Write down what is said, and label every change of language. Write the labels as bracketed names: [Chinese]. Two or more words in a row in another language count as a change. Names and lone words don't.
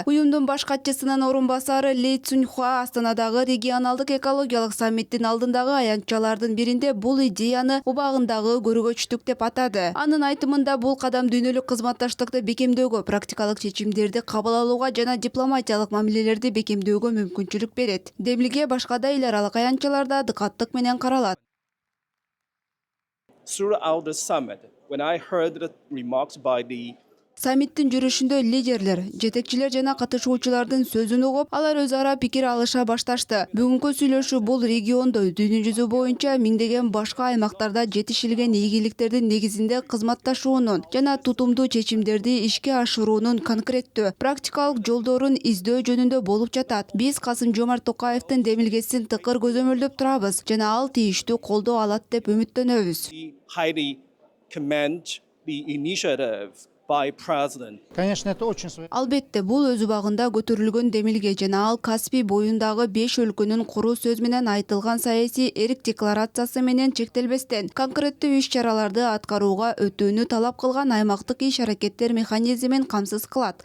[Kyrgyz] Уюмдун баш катчысынын орун басары Ли Цуньхуа Астанадагы регионалдык экологиялык саммиттин алдындагы аянтчалардын биринде бул идеяны убагындагы көргөчтүк деп атады. Анын айтымында бул кадам дүйнөлүк кызматташтыкты бекемдөөгө, практикалык чечимдерди кабыл алууга жана дипломатиялык мамилелерди бекемдөөгө мүмкүнчүлүк берет. Демилге башка да эл аралык аянтчаларда дыкаттык менен каралат. [English] Throughout the summit, when I heard the remarks by the [Kyrgyz] Саммиттин жүрүшүндө лидерлер, жетекчилер жана катышуучулардын сөзүн угуп, алар өз ара пикир алыша башташты. Бүгүнкү сүйлөшүү бул региондо дүйнө жүзү боюнча миңдеген башка аймактарда жетишилген ийгиликтердин негизинде кызматташуунун жана тутумдуу чечимдерди ишке ашыруунун конкреттүү, практикалык жолдорун издөө жөнүндө болуп жатат. Биз Касым-Жомарт Токаевдин демилгесин тыкыр көзөмөлдөп турабыз жана ал тийиштүү колдоо алат деп үмүттөнөбүз. [English] highly commend the initiative by President. [Russian] Конечно, это очень [Kyrgyz] Албетте, бул өз убагында көтөрүлгөн демилге жана ал Каспий боюндагы 5 өлкөнүн куруу сөз менен айтылган саясий эрк декларациясы менен чектелбестен конкреттүү иш-чараларды аткарууга өтүүнү талап кылган аймактык иш-аракеттер механизмин камсыз кылат.